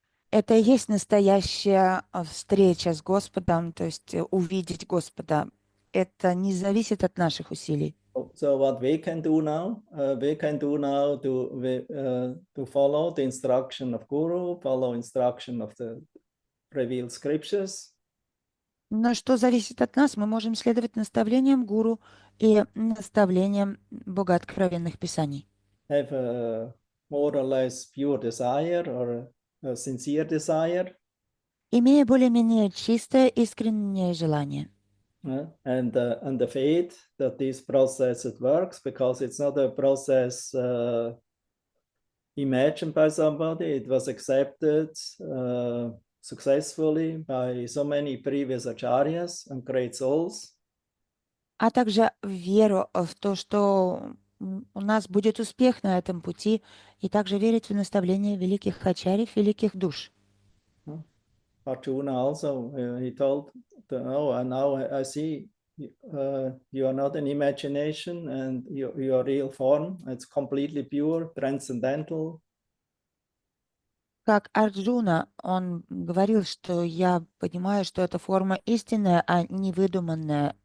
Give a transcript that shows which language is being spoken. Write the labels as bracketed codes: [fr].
[ru] Это и есть настоящая встреча с Господом, то есть увидеть Господа. Это не зависит от наших усилий. [en] So what we can do now to follow the instruction of Guru, follow instruction of the revealed scriptures. [ru] Но что зависит от нас, мы можем следовать наставлениям гуру и наставлениям богооткровенных писаний. [en] Have a more or less pure desire or a sincere desire. [ru] Имея более-менее чистое, искреннее желание. [en] And the faith that this process it works, because it's not a process imagined by somebody. It was accepted successfully by so many previous acharyas and great souls. [ru] А также веру в то, что у нас будет успех на этом пути, и также верить в наставления великих ачарьев, великих душ. [en] Arjuna also, he told, and now I see you are not an imagination and your real form. It's completely pure, transcendental. [ru] Как Арджуна, он говорил, что я понимаю, что это форма истинная, а не выдуманная.